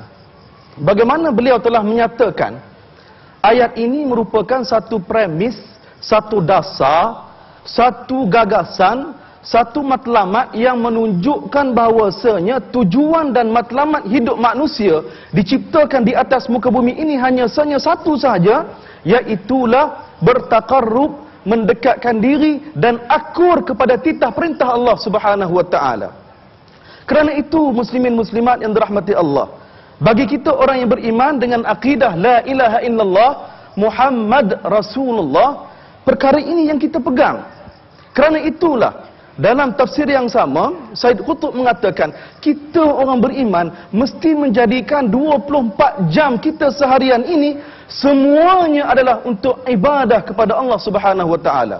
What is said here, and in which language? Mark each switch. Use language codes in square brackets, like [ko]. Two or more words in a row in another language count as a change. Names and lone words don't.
[ms] Bagaimana beliau telah menyatakan ayat ini merupakan satu premis, satu dasar, satu gagasan, satu matlamat yang menunjukkan bahawasanya tujuan dan matlamat hidup manusia diciptakan di atas muka bumi ini hanya satu sahaja, iaitulah bertaqarrub, mendekatkan diri dan akur kepada titah perintah Allah [ar] سبحانه وتعالى. [ms] Kerana itu muslimin muslimat yang dirahmati Allah, bagi kita orang yang beriman dengan akidah [ar] لا إله إلا الله محمد رسول الله, [ms] perkara ini yang kita pegang. Kerana itulah dalam tafsir yang sama, Said Qutb mengatakan, kita orang beriman mesti menjadikan 24 jam kita seharian ini semuanya adalah untuk ibadah kepada Allah [ar] سبحانه وتعالى.